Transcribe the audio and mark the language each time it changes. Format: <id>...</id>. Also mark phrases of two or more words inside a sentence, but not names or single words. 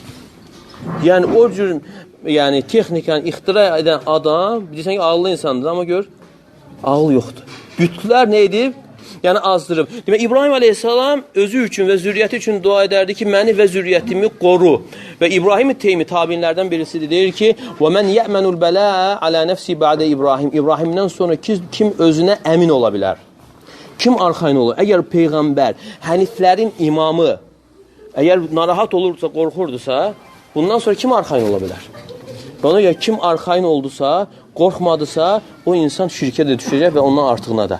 <az>Yəni, o cür texnikanı ixtira edən adam, bilirsən ki, ağıllı insandır, amma gör, ağıl yoxdur. Bütlər nə edib? Yəni, azdırıb. Demək, İbrahim əleyhissalam özü üçün və zürriyyəti üçün dua edərdi ki, məni və zürriyyətimi qoru. Və İbrahim Teymi tabinlərdən birisidir, deyir ki,</az> <ar>وَمَنْ يَأْمَنُ الْبَلَاءَ عَلَى نَفْسِ بَعْدَ İbrahim.</ar> <az>İbrahimdən sonra kim özünə əmin ola bilər? Kim arxayın olur? Əgər Peyğəmbər, həniflərin imamı, əgər narahat olursa, qorxurdusa, bundan sonra kim arxayın ola bilər? Ona görə kim arxayın oldusa, qorxmadısa, o insan şirkə də düşəcək və ondan artığına da.</az>